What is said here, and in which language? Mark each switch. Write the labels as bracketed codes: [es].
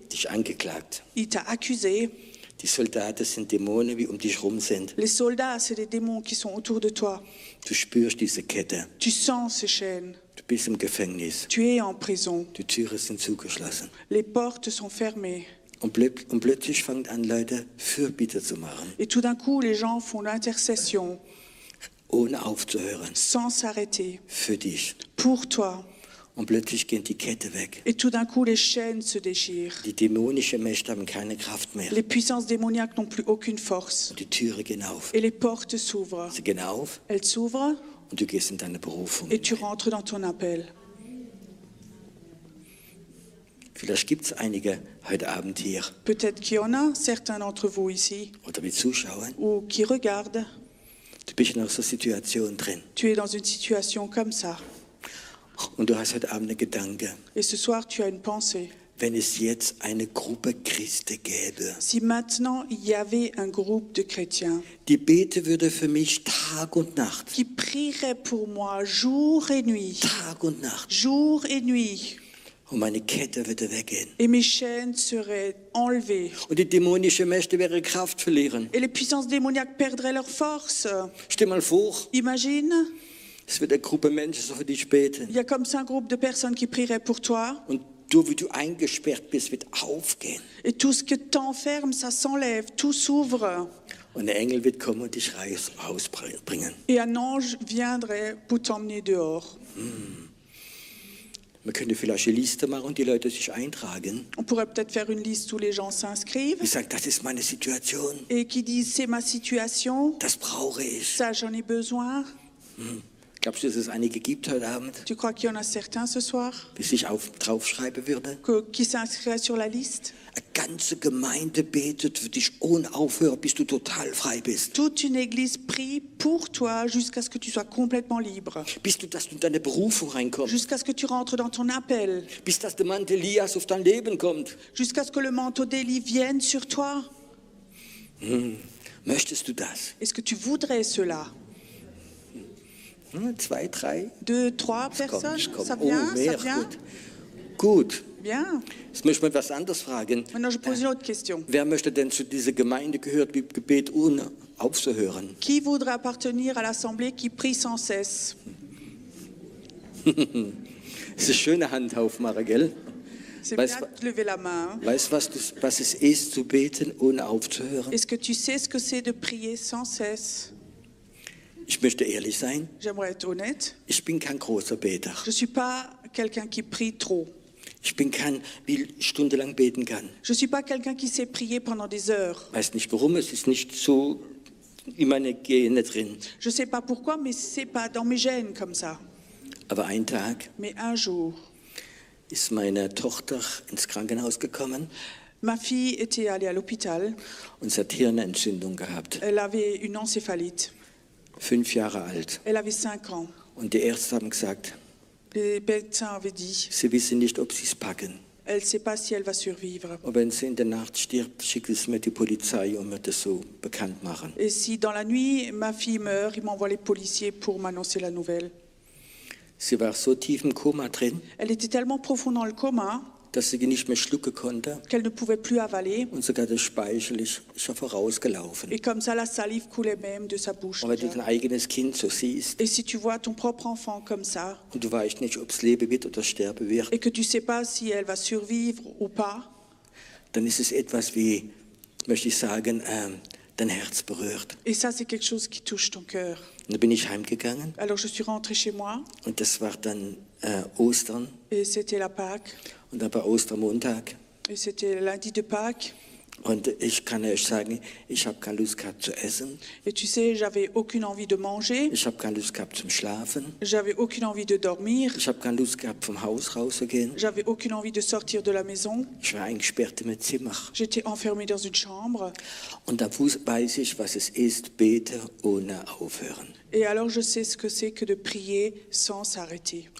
[de] dich angeklagt. [fr] il t'a accusé. [de] Die Soldaten sind Dämonen, wie die rum sind. [fr] Les soldats, c'est des démons qui sont autour de toi. [de] Du spürst diese Kette. [fr] Tu sens ces chaînes. [de] Du bist im Gefängnis. [fr] Tu es en prison. [de] Die Türen sind zugeschlossen. [fr] Les portes sont fermées. [de] Und plötzlich fangen an, Leute Fürbitte zu machen, [fr] Et tout d'un coup, les gens font l'intercession [de] ohne aufzuhören, [fr] sans s'arrêter [de] für dich. [fr] pour toi. [de] Und plötzlich gehen die Kette weg. [fr] Et tout d'un coup, les chaînes se déchirent. [de] Die dämonischen Mächte haben keine Kraft mehr. [fr] Les puissances démoniaques n'ont plus aucune force. [de] Und die Türen gehen auf. [fr] Et les portes s'ouvrent. [de] Sie gehen auf [fr] Elles s'ouvrent [de] und du gehst in deine Berufung. [fr] et tu rentres dans ton appel. [de] Vielleicht gibt es einige heute Abend hier [fr] Peut-être qu'il y en a certains d'entre vous ici [de] oder wir zuschauen. [fr] ou qui regardent. [de] Du bist in einer so Situation drin. [fr] Tu es dans une situation comme ça. [de] Und du hast heute Abend einen Gedanke. [fr] Et ce soir, tu as une pensée. [de] Wenn es jetzt eine Gruppe Christen gäbe, [fr] Si maintenant il y avait un groupe de chrétiens [de] die beten würde für mich Tag und Nacht. [fr] qui prieraient pour moi jour et nuit, [de] Tag und Nacht. [fr] jour et nuit, [de] Und meine Kette würde weggehen. [fr] et mes chaînes seraient enlevées, [de] Und die dämonischen Mächte ihre Kraft verlieren. [fr] et les puissances démoniaques perdraient leur force. [de] Stell mal vor, [fr] Imagine, [de] es wird eine Gruppe Menschen so für dich beten. [fr] il y a comme ça un groupe de personnes qui prieraient pour toi, [de] Und du, wie du eingesperrt bist, wird aufgehen. [fr] et tout ce que t'enferme, ça s'enlève, tout s'ouvre, [de] Und der Engel wird kommen und dich rausbringen. [fr] et un ange viendrait pour t'emmener dehors. [de] Man könnte vielleicht eine Liste machen und die Leute sich eintragen. [fr] On pourrait peut-être faire une liste où les gens s'inscrivent [de] Ich sage, das ist meine Situation. [fr] et qui disent c'est ma situation, [de] Das brauche ich. [fr] ça j'en ai besoin. [de] Glaubst du, dass es einige gibt heute Abend, [fr] Tu crois qu'il y en a certains ce soir [de] die sich draufschreiben würden? [fr] qui s'inscriraient sur la liste? [de] Eine ganze Gemeinde betet für dich ohne Aufhören, bis du total frei bist. [fr] Toute une église prie pour toi jusqu'à ce que tu sois complètement libre, [de] Bis du, dass du in deine Berufung reinkommst. [fr] jusqu'à ce que tu rentres dans ton appel, [de] Bis dass der Mann Elias auf dein Leben kommt. [fr] jusqu'à ce que le manteau d'Élie vienne sur toi. [de] Möchtest du das? [fr] Est-ce que tu voudrais cela? [de] 2, 3. [fr] 2, 3 [de] Es kommt, [fr] personnes? [de] es kommt. [fr] Ça Oh, vient? Ça [de] mehr. [fr] vient? [de] Gut. [fr] Bien. [de] Jetzt möchte ich mal was anderes fragen. [fr] Maintenant, je pose une autre question. [de] Wer möchte denn zu dieser Gemeinde gehört, wie Gebet ohne aufzuhören? [fr] Qui voudrait appartenir à l'assemblée qui prie sans cesse? [de] Das ist eine schöne Hand aufmachen, gell? [fr] C'est [de] Weißt [fr] bien de lever la main. Hein? [de] Weißt du, was es ist, zu beten, ohne aufzuhören? [fr] Est-ce que tu sais ce que c'est de prier sans cesse? [de] Ich möchte ehrlich sein, [fr] J'aimerais être honnête. [de] ich bin kein großer Beter. [fr] Je ne suis pas quelqu'un qui prie trop. [de] Ich bin kein, wie stundenlang beten kann. [fr] Je ne suis pas quelqu'un qui sait prier pendant des heures. [de] Weiß nicht warum, es ist nicht so in meine Gene drin. [fr] Je ne sais pas pourquoi, mais ce n'est pas dans mes gènes comme ça. [de] Aber ein Tag [fr] Mais un jour, [de] ist meine Tochter ins Krankenhaus gekommen [fr] ma fille était allée à l'hôpital. [de] und sie hat Hirnentzündung gehabt. [fr] Elle avait une encéphalite. [de] 5 Jahre alt. [fr] Elle avait 5 ans. [de] Und die Ärzte haben gesagt, [fr] Les médecins avaient dit, [de] sie wissen nicht, ob sie es packen. [fr] elle ne sait pas si elle va survivre. [de] Und wenn sie in der Nacht stirbt, schickt es mir die Polizei und mir das so bekannt machen. [fr] Et si dans la nuit, ma fille meurt, ils m'envoient les policiers pour m'annoncer la nouvelle. [de] Sie war so tief im Koma drin, [fr] Elle était tellement profond dans le coma [de] dass sie nicht mehr schlucken konnte. [fr] qu'elle ne pouvait plus avaler. [de] Und sogar der Speichel ist schon vorausgelaufen. [fr] Et comme ça, la salive coulait même de sa bouche. [de] Und wenn du dein eigenes Kind so siehst [fr] Et si tu vois ton propre enfant comme ça, [de] und du weißt nicht, ob es leben wird oder sterben wird, [fr] et que tu ne sais pas si elle va survivre ou pas, [de] dann ist es etwas wie, möchte ich sagen, dein Herz berührt. [fr] et ça, c'est quelque chose qui touche ton cœur. [de] Und dann bin ich heimgegangen [fr] Alors, je suis rentrée chez moi, [de] und das war dann Ostern [fr] et c'était la Pâque, [de] und dann war Ostermontag. [fr] et c'était lundi de Pâques. [de] Und ich kann euch sagen, ich habe keine Lust gehabt zu essen, [fr] Et tu sais, j'avais aucune envie de manger, [de] ich habe keine Lust gehabt zum Schlafen, [fr] j'avais aucune envie de dormir, [de] ich habe keine Lust gehabt vom Haus rauszugehen. [fr] j'avais aucune envie de sortir de la maison. [de] Ich war eingesperrt in meinem Zimmer. [fr] J'étais enfermée dans une chambre. [de] Und da weiß ich, was es ist, bete ohne aufhören. [fr] Et alors, je sais ce que c'est que de prier sans s'arrêter.